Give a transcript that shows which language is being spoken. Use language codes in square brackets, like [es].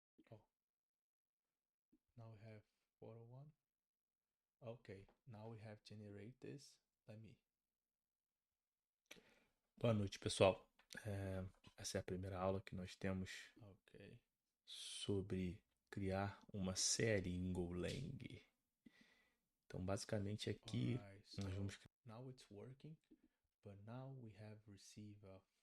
[en] Oh, now we have photo one. Ok, now we have generate this. Let me. [pt] Boa noite, pessoal. Essa é a primeira aula que nós temos. Ok. Sobre criar uma série em Golang. Então, basicamente aqui nós vamos. [en] Now it's working, but now we have received a.